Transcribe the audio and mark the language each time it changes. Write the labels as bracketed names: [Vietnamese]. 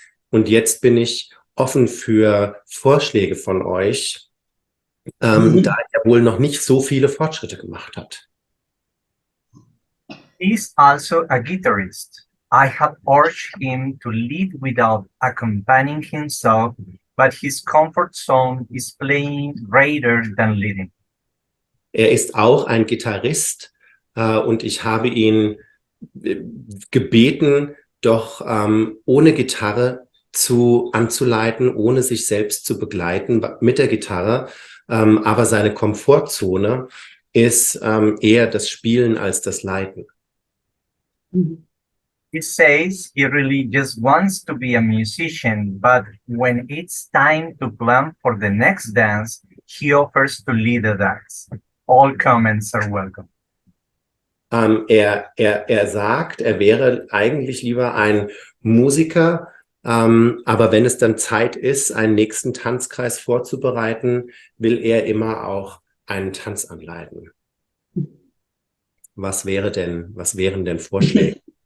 [German] Und jetzt bin ich offen für Vorschläge von euch, da er wohl noch nicht so viele Fortschritte gemacht hat. [English] He's also a guitarist. I have urged him to lead without accompanying himself, but his comfort zone is playing rather than leading. [German] Er ist auch ein Gitarrist und ich habe ihn gebeten, doch ohne Gitarre anzuleiten, ohne sich selbst zu begleiten mit der Gitarre. Aber seine Komfortzone ist eher das Spielen als das Leiten. [English] He says he really just wants to be a musician, but when it's time to plan for the next dance, he offers to lead the dance. All comments are welcome. [German] Er sagt, er wäre eigentlich lieber ein Musiker, aber wenn es dann Zeit ist, einen nächsten Tanzkreis vorzubereiten, will er immer auch einen Tanz anleiten. Was wären denn Vorschläge?